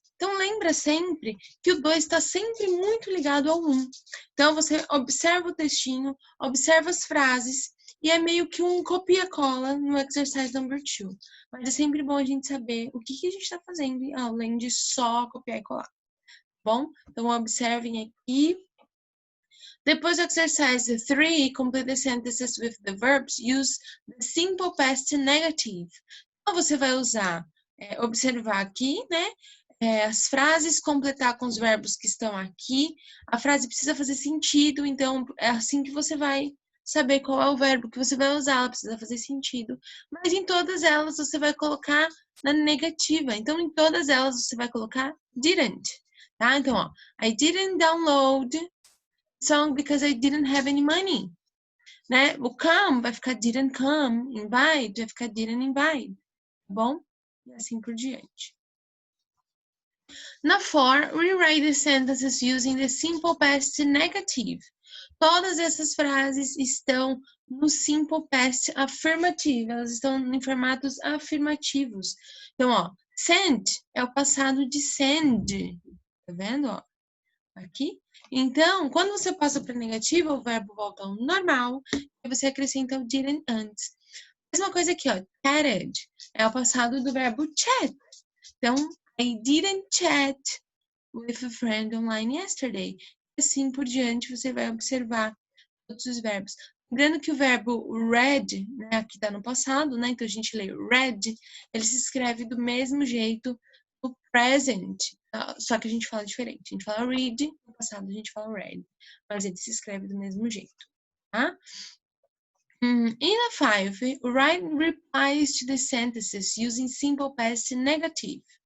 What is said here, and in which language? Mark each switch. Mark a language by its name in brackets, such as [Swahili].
[Portuguese] Então, lembra sempre que o 2 está sempre muito ligado ao 1. Então, você observa o textinho, observa as frases, e é meio que um copia-cola no exercise number 2. Mas é sempre bom a gente saber o que a gente está fazendo, além de só copiar e colar. Bom? Então, observem aqui. Depois do [English] exercise 3, complete the sentences with the verbs, use the simple past negative. [Portuguese] Então, você vai usar, observar aqui, né? As frases, completar com os verbos que estão aqui. A frase precisa fazer sentido, então é assim que você vai saber qual é o verbo que você vai usar, ela precisa fazer sentido. Mas em todas elas você vai colocar na negativa. Então, em todas elas você vai colocar didn't, tá? Então, ó, [English] I didn't download song because I didn't have any money, né? [Portuguese] O come vai ficar didn't come, invite vai ficar didn't invite, tá bom? E assim por diante. [English] Na for, rewrite the sentences using the simple past negative. [Portuguese] Todas essas frases estão no simple past afirmativo, elas estão em formatos afirmativos. Então, ó, send é o passado de send, tá vendo, ó? Aqui. Então, quando você passa para negativa, o verbo volta ao normal e você acrescenta o didn't antes. Mesma coisa aqui, ó. Chatted é o passado do verbo chat. Então, [English] I didn't chat with a friend online yesterday. [Portuguese] Assim por diante, você vai observar todos os verbos. Lembrando que o verbo read, né, aqui está no passado, né? Então a gente lê read, ele se escreve do mesmo jeito no present, só que a gente fala diferente. A gente fala read, no passado a gente fala read, mas ele se escreve do mesmo jeito, tá? [English] In a 5, write replies to the sentences using simple past negative.